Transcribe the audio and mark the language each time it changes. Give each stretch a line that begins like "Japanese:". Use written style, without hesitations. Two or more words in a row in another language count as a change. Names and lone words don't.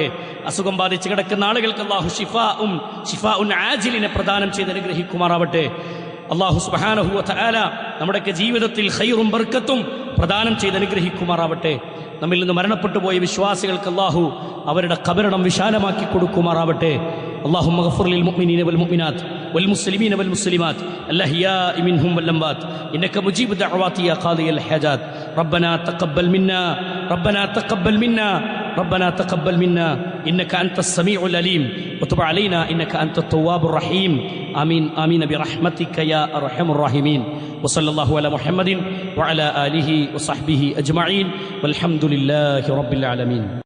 Malayalam: അസുഖം ബാധിച്ച് കിടക്കുന്ന ആളുകൾക്ക് അള്ളാഹു
Arabic: شفاء عاجل
Malayalam: പ്രദാനം ചെയ്ത് അനുഗ്രഹിക്കുമാറാവട്ടെ.
Arabic: الله سبحانه وتعالى
Malayalam: നമ്മുടെയൊക്കെ ജീവിതത്തിൽ ഖൈറും ബർക്കത്തും പ്രദാനം ചെയ്ത് അനുഗ്രഹിക്കുമാറാവട്ടെ. നമ്മിൽ നിന്ന് മരണപ്പെട്ടു പോയ വിശ്വാസികൾക്ക് അള്ളാഹു അവരുടെ ഖബറിടം വിശാലമാക്കി കൊടുക്കുമാറാവട്ടെ.
Arabic: اللهم اغفر للمؤمنين والمؤمنات والمسلمين والمسلمات الأحياء منهم والأموات إنك مجيب الدعوات يا قاضي الحاجات ربنا تقبل منا ربنا تقبل منا ربنا تقبل منا إنك أنت السميع العليم وتب علينا إنك أنت التواب الرحيم آمين آمين برحمتك يا أرحم الراحمين وصلى الله على محمد وعلى آله وصحبه أجمعين والحمد لله رب العالمين.